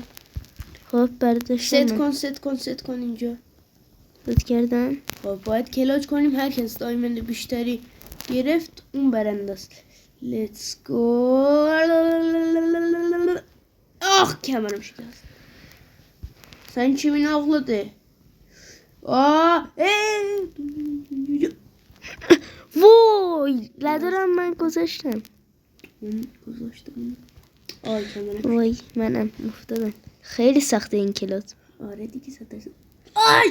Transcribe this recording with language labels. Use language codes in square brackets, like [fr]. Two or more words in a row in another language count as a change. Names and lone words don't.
[fa] خب برداشتم. ست کن اینجا. ست کردم. خب باید کلاج کنیم. هر کس دایمند بیشتری گرفت اون برنده است. [en] let's go. [fa] آخ کمرم شکست. [tr] Sen kimin oğludur? [fa] وای لدرم من گذاشتم. من گذاشتم. آی کمرم. وای منم افتادم. خیلی سخته این کلاس. آره دیگه سترس. آی